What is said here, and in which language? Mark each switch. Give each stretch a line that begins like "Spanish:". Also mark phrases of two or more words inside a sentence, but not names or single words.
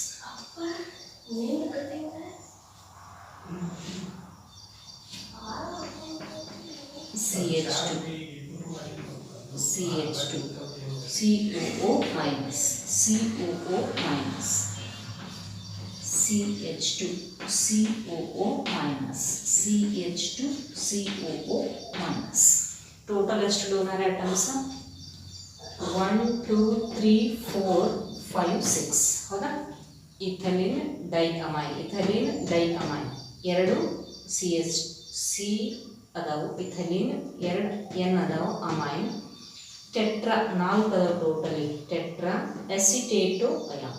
English: CH2, CH2, COO minus, COO minus, CH2, COO minus, CH2, COO minus.
Kannada: Total ಎಷ್ಟು
English: donor atoms?
Kannada: 1 2 3 4 5 6 ಹೌದಾ?
English: ethylene diamine, ethylene diamine
Kannada: ಎರಡು ಸಿ ಅದಾವು, ಇಥಲಿನ್ ಎರಡು ಎನ್ ಅದಾವು,
English: amine tetra
Kannada: 4 ಅದಾವು ಟೋಟಲಿ,
English: tetra acetato ion.